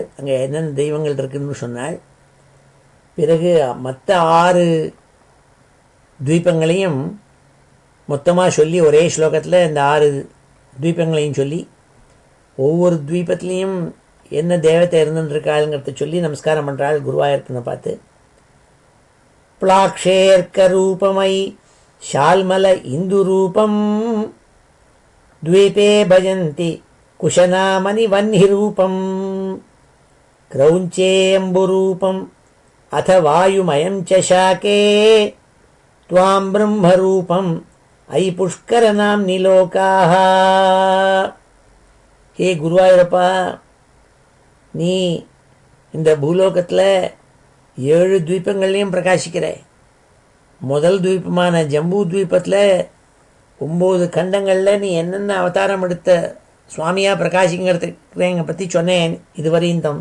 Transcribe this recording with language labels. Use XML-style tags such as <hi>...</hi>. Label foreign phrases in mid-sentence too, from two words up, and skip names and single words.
<ta>அங்கே என்னென்ன தெய்வங்கள் இருக்குன்னு சொன்னாள். பிறகு மற்ற 6 துவீபங்களையும் மொத்தமாக சொல்லி ஒரே ஸ்லோகத்தில் இந்த 6 துவீபங்களையும் சொல்லி ஒவ்வொரு துவீபத்துலேயும் என்ன தேவத்தை இருந்துருக்காளுங்கிறத சொல்லி நமஸ்காரம் பண்ணுறாள் குருவாயூரப்பனை பார்த்து.</ta> <sa>प्लक्षेऽर्क रूपमयि शाल्मल इन्दु रूपम् द्वीपे भजन्ति कुशनामनि वह्निरूपं क्रौञ्चेऽम्बुरूपम् अथ वायुमयं च शाके त्वां ब्रह्मरूपम् अयि पुष्करनाम्नि लोकाः.</sa> <ta>हे குருவாயூரப்பா, நீ இந்த பூலோகத்தில் 7 துவீபங்கள்லையும் பிரகாசிக்கிற. முதல் துவீபமான ஜம்பு துவீபத்தில் 9 கண்டங்களில் நீ என்னென்ன அவதாரம் எடுத்த சுவாமியாக பிரகாசிங்கிறத பற்றி சொன்னேன் இதுவரையும் தம்.</ta>